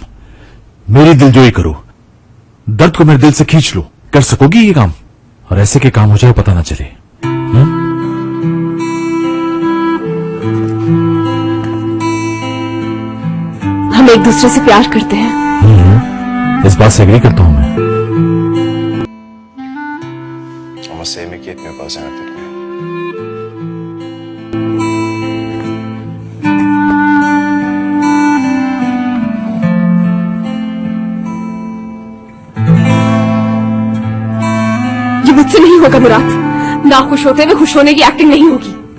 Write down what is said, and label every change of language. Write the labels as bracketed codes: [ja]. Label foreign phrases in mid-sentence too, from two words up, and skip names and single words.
[hi] मेरी दिलजोई करो, दर्द को मेरे दिल से खींच लो। कर सकोगी ये काम? और ऐसे के काम हो जाए पता ना चले। हम एक दूसरे से प्यार करते हैं। इस बात से एग्री करता हूं मैं। [tr] Ama sevmek yetmiyor bazen affetmeye. [hi] ये मुझसे नहीं होगा मुराद। ना खुश होते हुए खुश होने की एक्टिंग नहीं होगी।